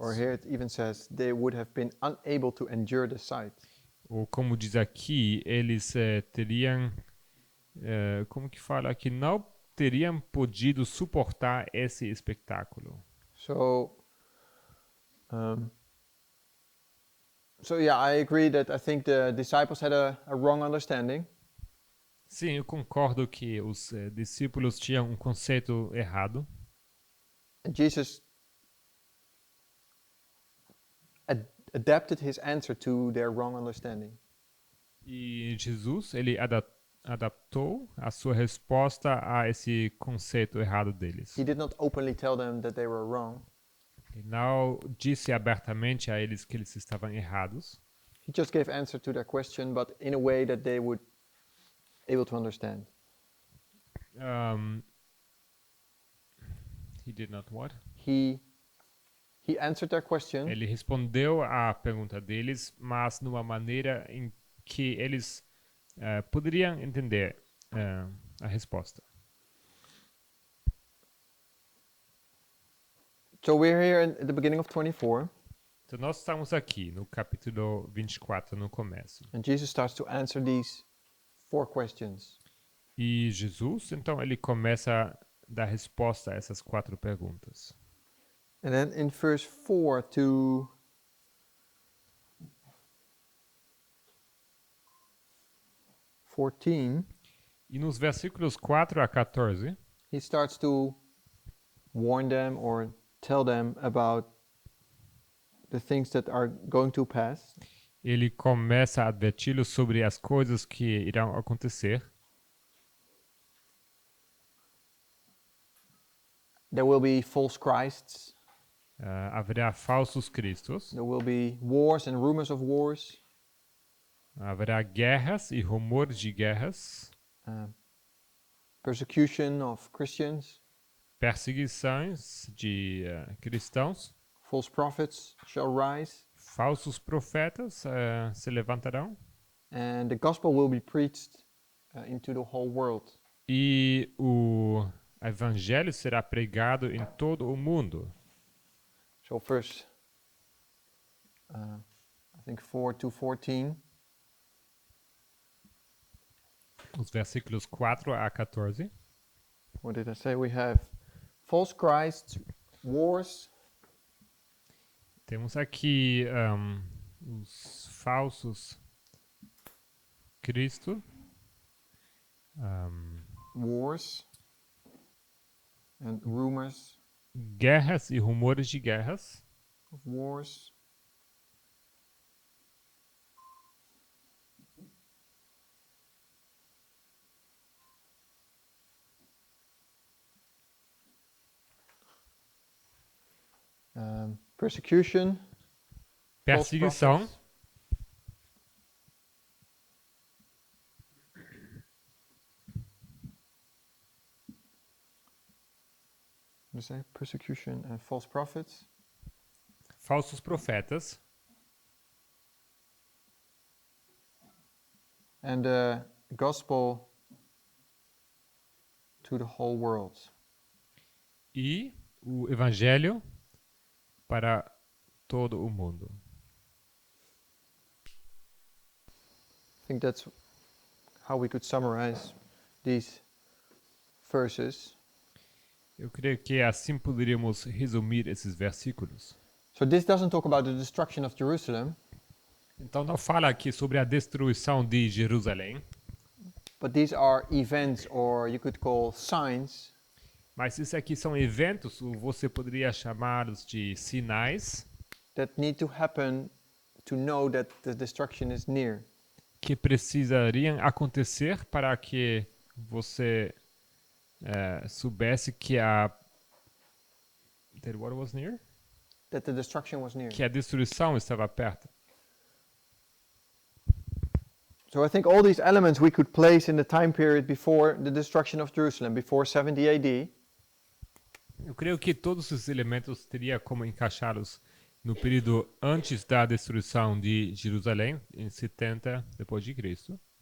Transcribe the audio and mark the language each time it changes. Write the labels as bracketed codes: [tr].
[en] Or here it even says they would have been unable to endure the sight. [pt] Ou como diz aqui, eles teriam, como que fala, que não teriam podido suportar esse espetáculo. [en] So yeah, I agree that I think the disciples had a wrong understanding. [pt] Sim, eu concordo que os discípulos tinham um conceito errado. [en] And Jesus adapted his answer to their wrong understanding. [pt] E Jesus, ele adaptou a sua resposta a esse conceito errado deles. [en] He did not openly tell them that they were wrong. [pt] Ele não disse abertamente a eles que eles estavam errados. [en] He just gave answer to their question, but in a way that they would able to understand. He did not what? He answered their question, [pt] Ele respondeu à pergunta deles, mas numa maneira em que eles poderiam entender a resposta. [en] So we're here at the beginning of 24, [pt] Então nós estamos aqui no capítulo 24, no começo. [en] and Jesus starts to answer these 4 questions. [pt] E Jesus, então, ele começa a dar resposta a essas 4 perguntas. [en] And then in verse 4 to 14, [pt] E nos versículos 4 a 14, [en] he starts to warn them or tell them about the things that are going to pass. [pt] ele começa a adverti-los sobre as coisas que irão acontecer. [en] There will be false Christs. [pt] Haverá falsos cristos, [en] There will be wars and rumors of wars. [pt] haverá guerras e rumores de guerras, [en] Persecution of Christians. [pt] perseguições de cristãos, [en] False prophets shall rise. [pt] falsos profetas se levantarão [en] And the gospel will be preached into the whole world. [pt] e o evangelho será pregado em todo o mundo. [en] So verse, I think 4 to 14. [pt] Os versículos 4 a 14. [en] What did I say? We have false Christs, wars, [pt] Temos aqui os falsos Cristo, [en] wars, and rumors [pt] guerras e rumores de guerras, [en] of wars. Persecution, false [pt] perseguição, [en] prophets, what did I say? Persecution and false prophets, [pt] falsos profetas [en] and the gospel to the whole world. [pt] e o evangelho para todo o mundo. [en] I think that's how we could summarize these verses. [pt] Eu creio que assim poderíamos resumir esses versículos. [en] So this doesn't talk about the destruction of Jerusalem, [pt] Então não fala aqui sobre a destruição de Jerusalém, [en] but these are events, or you could call signs, [pt] mas isso aqui são eventos, ou você poderia chamá-los de sinais, [en] that need to happen to know that the destruction is near. [pt] que precisariam acontecer para que você soubesse que a [en] that what was near? That the destruction was near. [pt] Que a destruição estava perto. [en] So I think all these elements we could place in the time period before the destruction of Jerusalem, before 70 AD. [pt] Eu creio que todos esses elementos teria como encaixá-los no período antes da destruição de Jerusalém, em 70 depois de Cristo.